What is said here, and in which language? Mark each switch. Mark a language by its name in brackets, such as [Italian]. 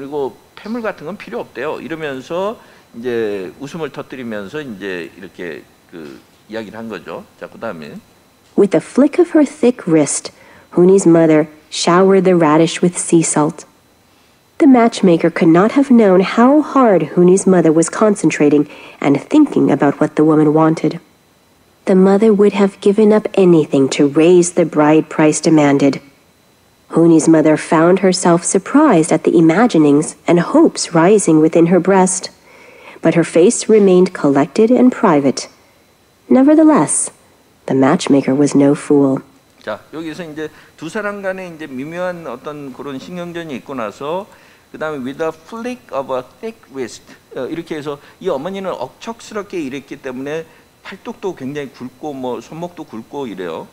[Korean] 그리고 폐물 같은 건 필요 없대요. 이러면서 이제 웃음을 터뜨리면서 이제 이렇게 이야기를 한 거죠. 자, 그다음에 [English] With a flick of her thick wrist, Huni's mother showered the radish with sea salt. The matchmaker could not have known how hard Huni's mother was concentrating and thinking about what the woman wanted. The mother would have given up anything to raise the bride price demanded. Huni's mother found herself surprised at the imaginings and hopes rising within her breast, but her face remained collected and private. Nevertheless, the matchmaker was no fool. [Korean] 자, 여기서 이제 두 사람 간에 이제 미묘한 어떤 그런 신경전이 있고 나서 그다음에 [English] with a flick of a thick wrist [Korean] 이렇게 해서 이 어머니는 억척스럽게 일했기 때문에 팔뚝도 굉장히 굵고 뭐 손목도 굵고 이래요.